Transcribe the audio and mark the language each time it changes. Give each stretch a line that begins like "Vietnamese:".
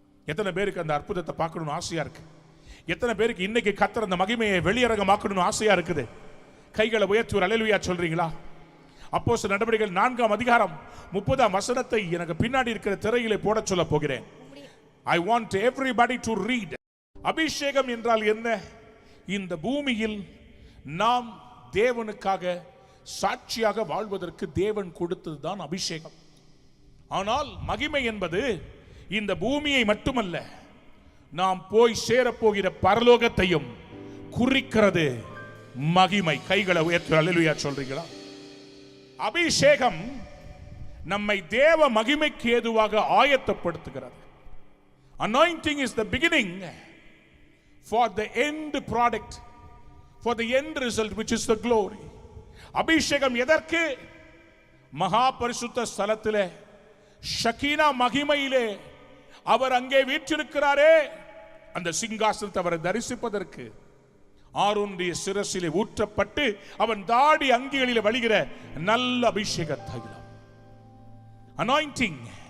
Tamil: எத்தனை பேருக்கு அந்த அற்புதத்தை பார்க்கணும்னு ஆசையா இருக்கு? எத்தனை பேருக்கு இன்னைக்கு கர்த்தர் அந்த மகிமையை வெளியரங்கமாக்கணும்னு ஆசையா இருக்குது? கைகளை உயர்த்தி ஒரு அல்லேலூயா சொல்றீங்களா? அப்போஸ்தலர் நடவடிக்கைகள் 4ஆம் அதிகாரம் 30ஆம் வசனத்தை எனக்கு பின்னாடி இருக்கிற திரையிலே போட சொல்ல போகிறேன்.
English: I want everybody to read.
Tamil: அபிஷேகம் என்றால் என்ன? இந்த பூமியில் நாம் தேவனுக்காக சாட்சியாக வாழ்வதற்கு தேவன் கொடுத்ததுதான் அபிஷேகம். ஆனால் மகிமை என்பது இந்த பூமியை மட்டுமல்ல, நாம் போய் சேரப்போகிற பரலோகத்தையும் குறிக்கிறது மகிமை. கைகளை உயர்த்தி அல்லேலூயா சொல்றீங்களா? அபிஷேகம் நம்மை தேவ மகிமைக்கு ஏதுவாக ஆயத்தப்படுத்துகிறது.
English: Anointing is the beginning for the end product, for the end result, which is the glory.
Tamil: அபிஷேகம் எதற்கு? மகா பரிசுத்த ஸ்தலத்திலே ஷகீனா மகிமையிலே அவர் அங்கே வீற்றிருக்கிறாரே, அந்த சிங்காசனத்தை அவரை தரிசிப்பதற்கு ஆரோனுடைய சிரசிலே ஊற்றப்பட்டு அவன் தாடி அங்கிகளிலே வழிகிற நல்ல அபிஷேக தைலம், அனாயிண்டிங்.